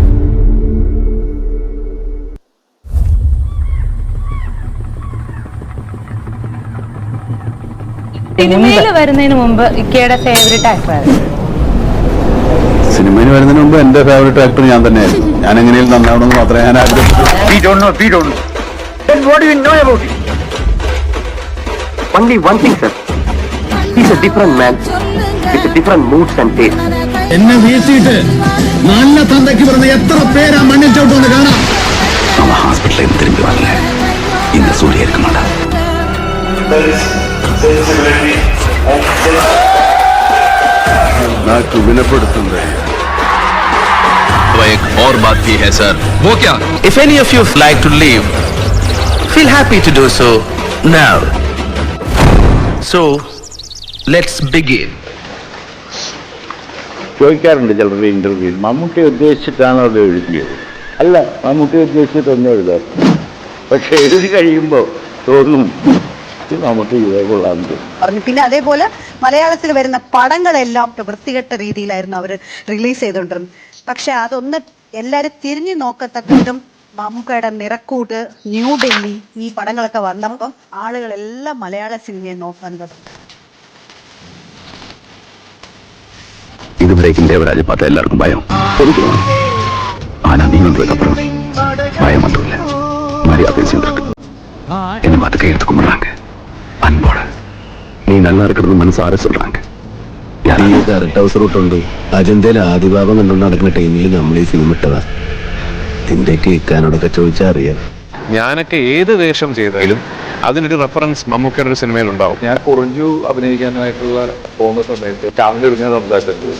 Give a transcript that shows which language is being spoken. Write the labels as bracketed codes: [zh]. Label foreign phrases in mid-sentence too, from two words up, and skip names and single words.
[ml] സിനിമയിൽ വരുന്നതിന് മുമ്പ് ഇക്കയുടെ [en] favourite actor? [ml] സിനിമയിൽ വരുന്നതിന് മുമ്പ് എന്റെ [en] favourite actor [ml] ഞാൻ തന്നെയായിരുന്നു. ഞാൻ എങ്ങനെയും നന്നാവണമെന്ന് മാത്രമേ ഞാൻ ആഗ്രഹിച്ചു. [en] What do you know about it? Only one thing, sir. He's a different man with different moods and tastes. [ml] എന്നെ വീഴ്ത്തിയിട്ട് നല്ല തന്തയ്ക്ക് പറഞ്ഞ എത്ര പേരാ മണ്ണിൽ ചവിട്ടുമെന്ന് കാണാം. [ta] அவன் ஹாஸ்பிட்டல் திரும்பி வரல. இந்த சூரிய இருக்க மாட்டான். [ml] നാക്ക് വിനപ്പെടുത്തുന്നത്. [hi] एक और बात भी है सर. वो क्या? [en] If any of you like to leave, feel happy to do so now. So, let's begin. [ml] ചോദിക്കാറുണ്ട് ചിലരുടെ ഇന്റർവ്യൂ, മമ്മൂട്ടി ഉദ്ദേശിച്ചിട്ടാണോ അത് എഴുതിയത്? അല്ല, മമ്മൂട്ടി ഉദ്ദേശിച്ചിട്ടൊന്നും എഴുതാം. പക്ഷെ എഴുതി കഴിയുമ്പോൾ തോന്നും മമ്മൂട്ടി കൊള്ളാമെന്ന്. പിന്നെ അതേപോലെ മലയാളത്തിൽ വരുന്ന പടങ്ങളെല്ലാം വൃത്തികെട്ട രീതിയിലായിരുന്നു അവർ റിലീസ് ചെയ്തുകൊണ്ടിരുന്നത്. പക്ഷെ അതൊന്ന് എല്ലാവരും തിരിഞ്ഞു നോക്കത്തക്ക വിധം മമ്മൂക്കയുടെ നിറക്കൂട്ട്, ന്യൂ ഡൽഹി, ഈ പടങ്ങളൊക്കെ വന്നപ്പം ആളുകളെല്ലാം മലയാള സിനിമയെ നോക്കാൻ തുടങ്ങി. [ta] இதுவரைக்கும் தேவராஜை பார்த்தா எல்லாருக்கும் பயம். ஆனா நீ வந்ததுக்கு அப்புறம் பயம் மட்டும் இல்ல, மரியாதை சேர்ந்திருக்கு. என்ன பார்த்து கையெழுத்து கும்பிடுறாங்க அன்போட. நீ நல்லா இருக்கிறது മനസ്സാരെ சொல்றாங்க. [ml] കറക്റ്റ് അവസരമുണ്ട്. അജന്തയിൽ ആദിഭാവം കണ്ടുകൊണ്ട് നടക്കുന്ന ടൈമിൽ നമ്മൾ ഈ സിനിമ ഇട്ടതാ. ഇതിന്റെയൊക്കെ ഇക്കാനോടൊക്കെ ചോദിച്ചാൽ അറിയാം. ഞാനൊക്കെ ഏത് വേഷം ചെയ്താലും അതിനൊരു റെഫറൻസ് മമ്മൂക്കയുടെ ഒരു സിനിമയിൽ ഉണ്ടാവും. ഞാൻ കുറഞ്ഞു അഭിനയിക്കാനായിട്ടുള്ള പോകുന്ന സമയത്ത് ചാവനൊരുങ്ങാൻ സംസാരിച്ചിട്ടുണ്ട്.